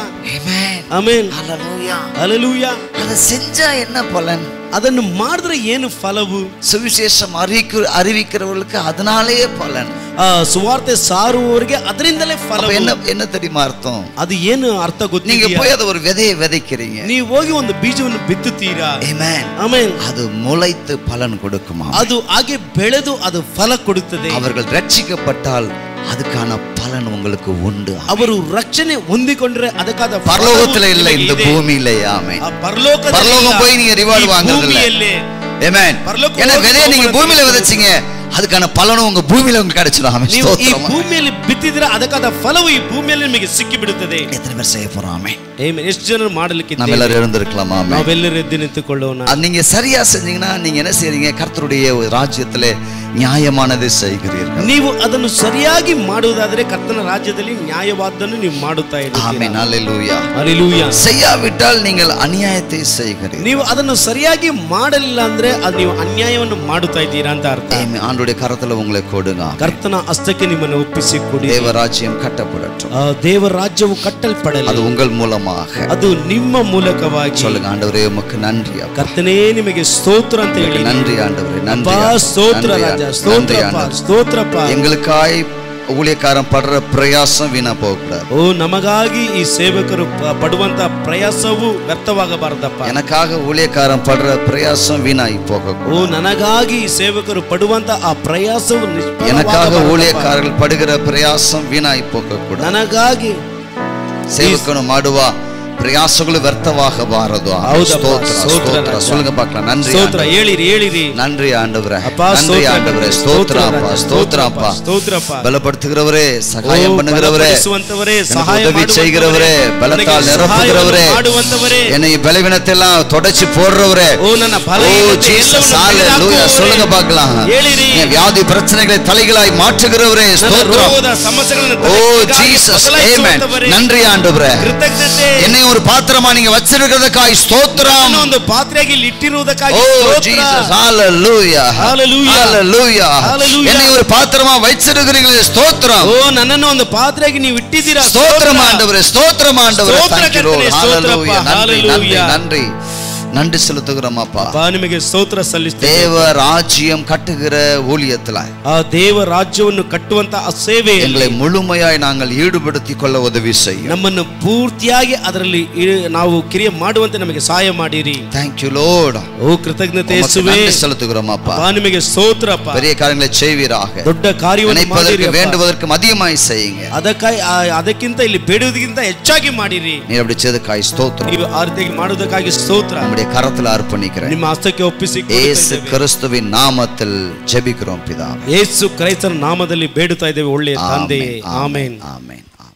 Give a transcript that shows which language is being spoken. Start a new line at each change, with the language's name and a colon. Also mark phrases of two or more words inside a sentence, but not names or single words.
Tamil: ஆமென்.
Kannada: ಆಮೆನ್.
Tamil: ஹalleluya.
Kannada: ಹಲ್ಲೆಲೂಯಾ.
Tamil: அத செஞ்சா என்ன பலன்?
Kannada: ಅದನ್ನು ಮಾಡಿದ್ರೆ ಏನು ಫಲವು?
Tamil: சுவிசேஷம் அறிவிக்கிறவர்களுக்கு அதனாலேயே பலன்.
Kannada: ಸುವಾರ್ತೆ ಸಾರುವವರಿಗೆ ಅದರಿಂದಲೇ ಫಲ.
Tamil: என்ன தெரியுமா அர்த்தம்?
Kannada: ಅದು ಏನು ಅರ್ಥ ಗೊತ್ತಿದೆಯಾ?
Tamil: நீங்க போய் அத ஒரு விதையை விதைக்கிறீங்க,
Kannada: ನೀವು ಹೋಗಿ ಒಂದು ಬೀಜವನ್ನು ಬಿತ್ತುತ್ತೀರಾ. ಆಮೆನ್ ಆಮೆನ್.
Tamil: அது முளைத்து பலன் கொடுக்குமா?
Kannada: ಅದು ಹಾಗೆ ಬೆಳೆದು ಅದು ಫಲ ಕೊಡುತ್ತದೆ.
Tamil: அவர்கள் ரட்சிக்கப்பட்டால் அதுக்கான பலன் உங்களுக்கு உண்டு.
Kannada: ಅವರು ರಕ್ಷಣೆ ಹೊಂದಿಕೊಂಡ್ರೆ ಅದಕ್ಕಾದ
Tamil: பரலோகத்துல இல்ல, இந்த பூமியிலே. ஆமென். பரலோகம் போய் நீங்க ரிவார்ட் வாங்குறது இல்ல. ஆமென். ஏன்னா விதையை நீங்க பூமியில விதைச்சீங்க,
Kannada: ಅದಕ್ಕಾன ಫಲನು ಉಂಗ ಭೂಮಿಯಲ್ಲಿ
Tamil: உங்களுக்கு கிடைச்சிடும்.
Kannada: ಆಮೆನ್. ನೀವು ಈ ಭೂಮಿಯಲ್ಲಿ ಬಿತ್ತಿದ್ರೆ ಅದಕ್ಕಾದ ಫಲವು ಈ ಭೂಮಿಯಲ್ಲಿ ನಿಮಗೆ ಸಿಕ್ಕಿ ಬಿಡುತ್ತದೆ.
Tamil: எத்தனை பேர் செய்ய போறோம்? ஆமென்.
Kannada: ಆಮೆನ್. ಎಷ್ಟು ಜನರು ಮಾಡಲಿಕ್ಕೆ ನಾವು ಎಲ್ಲರೂ
Tamil: எழுந்திருக்கலாம். ஆமென்.
Kannada: ನಾವೆಲ್ಲರೂ ಎದ್ದು ನಿಂತುಕೊಳ್ಳೋಣ.
Tamil: நீங்க சரியா செஞ்சீங்கன்னா நீங்க என்ன செய்றீங்க? கர்த்தருடைய ராஜ்யத்திலே நியாயமானதை செய்கிறீர்கள்.
Kannada: ನೀವು ಅದನ್ನು ಸರಿಯಾಗಿ ಮಾಡುವುದಾದರೆ ಕರ್ತನ ರಾಜ್ಯದಲ್ಲಿ ನ್ಯಾಯವಾದನ್ನು ನೀವು ಮಾಡುತ್ತಾ ಇದ್ದೀರಿ. ಆಮೆನ್.
Tamil: ஹalleluya. ஹalleluya. செய்யாவிட்டால் நீங்கள் அநியாயத்தை செய்கிறீர்கள்.
Kannada: ನೀವು ಅದನ್ನು ಸರಿಯಾಗಿ ಮಾಡಲಿಲ್ಲ ಅಂದ್ರೆ ಅದು ನೀವು ಅನ್ಯಾಯವನ್ನು ಮಾಡುತ್ತಾ ಇದ್ದೀರಾ ಅಂತ ಅರ್ಥ.
Tamil: ஆமென். ஆண்டவருடைய கரத்துல உங்களை கொடுங்க.
Kannada: ಕರ್ತನ ಹಸ್ತಕ್ಕೆ ನಿಮ್ಮನ್ನು ಒಪ್ಪಿಸಿ ಕೊಡಿ.
Tamil: தேவராஜ்யம் கட்டப்படட்டும்.
Kannada: ದೇವರ ರಾಜ್ಯವು ಕಟ್ಟಲ್ಪಡಲಿ.
Tamil: அது உங்கள் மூலமாக.
Kannada: ಅದು ನಿಮ್ಮ ಮೂಲಕವಾಗಿ.
Tamil: சொல்லுங்க, ஆண்டவரே உமக்கு நன்றி.
Kannada: ಕರ್ತನೇ ನಿಮಗೆ ಸ್ತೋತ್ರ ಅಂತ ಹೇಳಿ.
Tamil: நன்றி ஆண்டவரே, நன்றி.
Kannada: ಸ್ತೋತ್ರ ರಾಜ, ಸ್ತೋತ್ರಪ್ಪ, ಸ್ತೋತ್ರಪ್ಪ.
Tamil: எங்களுக்காய் ஊழியக்காரன் படுற பிரயாசம் வீணா போகக்கூடாது.
Kannada: ಓ ನಮಗಾಗಿ ಈ ಸೇವಕರು ಪಡುವಂತ ಪ್ರಯಾಸವು ವ್ಯರ್ಥವಾಗಬಾರದಪ್ಪ.
Tamil: எனக்காக ஊழியக்காரன் படுற பிரயாசம் வீணாய் போகக்கூடாது.
Kannada: ಓ ನನಗಾಗಿ ಈ ಸೇವಕರು ಪಡುವಂತ ಆ ಪ್ರಯಾಸವು
Tamil: எனக்காக ஊழியக்காரர்கள் படுகிற பிரயாசம் வீணாய் போகக்கூடாது.
Kannada: ನನಗಾಗಿ ಸೇವಕನು ಮಾಡುವ ಪ್ರಯಾಸಗಳು ವ್ಯರ್ಥವಾಗಬಾರದು. ಸ್ತೋತ್ರ.
Tamil: சொல்லுங்க பார்க்கலாம். நன்றி
Kannada: ಸ್ತೋತ್ರ. ಹೇಳಿರಿ.
Tamil: நன்றி ஆண்டவரே, நன்றி ஆண்டவரே. ஸ்தோத்திரப்பா, ஸ்தோத்திரப்பா.
Kannada: ಸ್ತೋತ್ರಪ್ಪ.
Tamil: பலப்படுத்துகிறவரே, சகாயம் பண்ணுகிறவரே, சகாயம் உதவி செய்கிறவரே, பலத்தால் நிரப்புகிறவரே, என்னை பலவீனத்தை எல்லாம் தொடச்சி போடுறவரே.
Kannada: ஓ ನನ್ನ ಬಲಹೀನತೆ
Tamil: ஹalleluya. சொல்லுங்க பார்க்கலாம். வியாதி பிரச்சனைகளை தலைகளாய் மாற்றுகிறவரே. ஸ்தோத்திரம். ஓ ஜீசஸ். ஆமென். நன்றி ஆண்டவரே. என்னை ஒரு பாத்திரமா நீங்க வச்சிருக்கிறதுக்காய் ஸ்தோத்திரம்.
Kannada: ಒಂದು ಪಾತ್ರೆಗೆ ಇಟ್ಟಿರುವುದಕ್ಕಾಗಿ ಸ್ತೋತ್ರ.
Tamil: ஜீசஸ். ஹalleluya. ஹalleluya. என்னை ஒரு பாத்திரமா வச்சிருக்கிறீங்களே. ஸ்தோத்திரம்.
Kannada: ಓ ನನ್ನನ್ನು ಒಂದು ಪಾತ್ರೆಗೆ ನೀವು ಇಟ್ಟಿದ್ದೀರಾ.
Tamil: ஸ்தோத்திரம் ஆண்டவரே, ஸ்தோத்திரம் ஆண்டவரே. ஹalleluya. ஹalleluya. நன்றி நன்றி செலுத்துகிறோம் அப்பா.
Kannada: ನಿಮಗೆ ಸ್ತೋತ್ರ ಸಲ್ಲಿಸುತ್ತೇವೆ.
Tamil: தேவ ராஜ்யம் கட்டுகிற ஊழியத்துல
Kannada: ಆ ದೇವ ರಾಜ್ಯವನ್ನು ಕಟ್ಟುವಂತ ಆ ಸೇವೆಯಲ್ಲಿ
Tamil: எங்களை முழுமையாய் நாங்கள் ஈடுபடுத்திக் கொள்ள உதவி செய்யும்.
Kannada: ನಮ್ಮನ್ನು ಪೂರ್ತಿಯಾಗಿ ಅದರಲ್ಲಿ ನಾವು ಕ್ರಿಯೆ ಮಾಡುವಂತೆ ನಮಗೆ ಸಹಾಯ ಮಾಡಿರಿ.
English: Thank you Lord.
Kannada: ಓ ಕೃತಜ್ಞತೆ ಯೇಸುವೇ,
Tamil: நன்றி செலுத்துகிறோம் அப்பா.
Kannada: ನಿಮಗೆ ಸ್ತೋತ್ರ ಅಪ್ಪ.
Tamil: பெரிய காரியங்களை செய்வீராக.
Kannada: ದೊಡ್ಡ ಕಾರ್ಯವನ್ನು ಮಾಡಿರಿ ಅಪ್ಪ.
Tamil: வேண்டுவதற்கு அதிகமாய் செய்யுங்க.
Kannada: ಅದಕ್ಕಿಂತ ಇಲ್ಲಿ ಬೇಡುವುದಕ್ಕಿಂತ ಹೆಚ್ಚಾಗಿ ಮಾಡಿರಿ.
Tamil: நீர் அப்படி செய்ததற்காக ஸ்தோத்திரம்.
Kannada: ನೀವು ಆ ರೀತಿಯಾಗಿ ಮಾಡುವುದಕ್ಕಾಗಿ ಸ್ತೋತ್ರ.
Tamil: கரத்தில் அர்ப்பணிக்கிறேன்.
Kannada: ನಿಮ್ಮ ಹಸ್ತಕ್ಕೆ ಒಪ್ಪಿಸಿ ಯೇಸು ಕ್ರಿಸ್ತುವಿನ ನಾಮದಲ್ಲಿ
Tamil: ஜெபிக்கிறோம் பிதாவே.
Kannada: ಯೇಸು ಕ್ರೈಸ್ತನ ನಾಮದಲ್ಲಿ ಬೇಡುತ್ತಾ ಇದ್ದೇವೆ ಒಳ್ಳೆಯ ತಂದೆಯೇ. ಆಮೆನ್. ಆಮೆನ್.